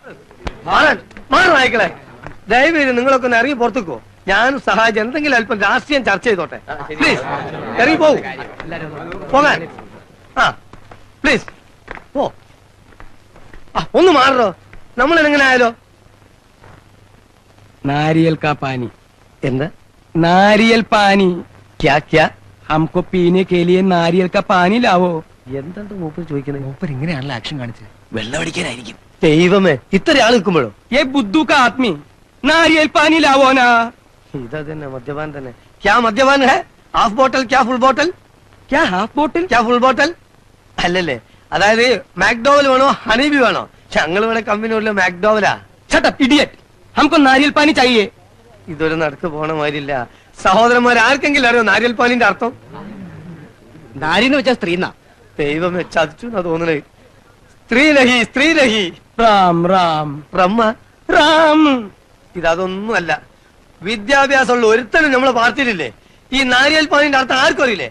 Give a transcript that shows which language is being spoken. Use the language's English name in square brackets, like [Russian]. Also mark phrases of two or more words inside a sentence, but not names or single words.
[Malayalam] നായ്ക്കളെ, ദയവേത് നിങ്ങളൊക്കെ ഒന്ന് ഇറങ്ങി പുറത്തേക്കോ. ഞാനും സഹായിച്ച് എന്തെങ്കിലും അല്പം രാഷ്ട്രീയം ചർച്ച ചെയ്തോട്ടെ. പ്ലീസ് ഇറങ്ങി പോകും. പോകാൻ പ്ലീസ് പോ. ഒന്ന് മാറോ. നമ്മൾ എങ്ങനെ ആയാലോ? [Hindi] नारियल का पानी, [Malayalam] എന്താ [Hindi] नारियल पानी, क्या क्या? हमको पीने के लिए नारियल का पानी लावो. [Malayalam] എന്താണ് മൂപ്പർ ചോദിക്കുന്നത്? ऊपर ഇങ്ങനെയാണല്ലോ ആക്ഷൻ കാണിച്ചത്. വെള്ളമടിക്കാനായിരിക്കും. ദൈവമേ, ഇത്ര ആൾ നിൽക്കുമ്പോഴോ? [Hindi] ये बुद्धू का आदमी नारियल पानी लावो ना. [Malayalam] ഇതാ തന്നെ മദ്യപാൻ തന്നെ. [Hindi] क्या मद्यपान है? [English] half bottle [Malayalam] ക്യാ [English] full bottle? क्या half bottle? ക്യാ full bottle? [Malayalam] അല്ലല്ലേ, അതായത് മാക്ഡോവൽ വേണോ ഹണീബി വേണോ? ഞങ്ങൾ ഇവിടെ കമ്പനി മാക്ഡോവലാ. [English] shut up idiot, [Hindi] हमको नारियल पानी चाहिए. [Malayalam] ഇതൊരു നടക്ക് പോണ മാതിരില്ല. സഹോദരന്മാർ ആർക്കെങ്കിലും അറിയോ നാരിയൽ പാലിന്റെ അർത്ഥം? നാരിന്ന് വെച്ചാ സ്ത്രീന്നാ. ദൈവമേ ചതിച്ചു എന്നാ തോന്നണേ. സ്ത്രീ റാം റാം റമ്മ റാം. ഇതൊന്നുമല്ല. വിദ്യാഭ്യാസമുള്ള ഒരുത്തനും നമ്മളെ പാർട്ടിയിലില്ലേ? ഈ നാരിയൽ പാനിന്റെ അർത്ഥം ആർക്കും അറിയില്ലേ?